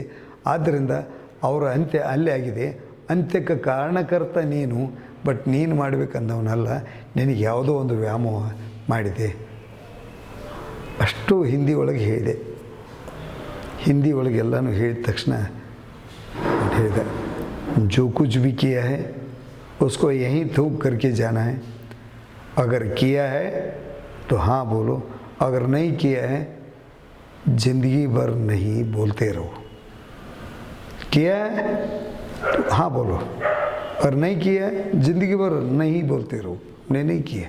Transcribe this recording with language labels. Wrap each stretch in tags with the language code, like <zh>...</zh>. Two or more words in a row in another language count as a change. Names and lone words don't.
<kn>ಆದ್ದರಿಂದ ಅವರ ಅಂತ್ಯ ಅಲ್ಲೇ ಆಗಿದೆ. ಅಂತ್ಯಕ್ಕೆ ಕಾರಣಕರ್ತ ನೀನು, ಬಟ್ ನೀನು ಮಾಡಬೇಕಂದವನಲ್ಲ. ನಿನಗೆ ಯಾವುದೋ ಒಂದು ವ್ಯಾಮೋಹ ಮಾಡಿದೆ. ಅಷ್ಟು ಹಿಂದಿ ಒಳಗೆ ಹೇಳಿದೆ. ಹಿಂದಿ ಒಳಗೆಲ್ಲನೂ ಹೇಳಿದ ತಕ್ಷಣ ಹೇಳಿದೆ,</kn> <hi>जो कुछ भी किया है उसको यहीं थूक करके जाना है. अगर किया है तो हाँ बोलो, अगर नहीं किया है ज़िंदगी भर नहीं बोलते रहो. किया है तो हाँ बोलो, और नहीं किया है ज़िंदगी भर नहीं बोलते रहो हमने नहीं किया.</hi>